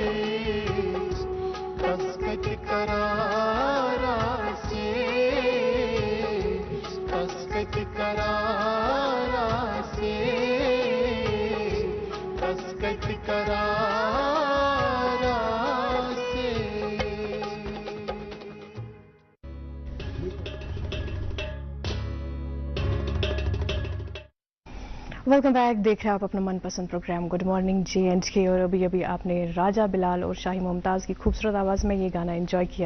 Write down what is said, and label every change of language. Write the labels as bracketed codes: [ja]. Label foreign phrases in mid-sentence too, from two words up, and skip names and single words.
[en] Kaskat karara se, kaskat karara se, kaskat karara se. Welcome back. [hi] देख रहे हैं आप अपना मनपसंद प्रोग्राम गुड मॉर्निंग JNK और अभी अभी आपने राजा बिलाल और शाही मुमताज़ की खूबसूरत आवाज़ में ये गाना एंजॉय किया।